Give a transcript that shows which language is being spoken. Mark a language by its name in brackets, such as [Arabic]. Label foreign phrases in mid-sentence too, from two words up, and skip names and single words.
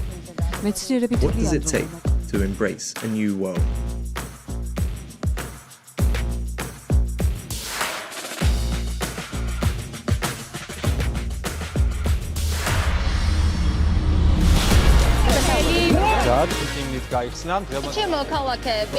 [Georgian] მეცნიერები [English] What does it take to embrace a new world? [Georgian] ჩემო ქალაქები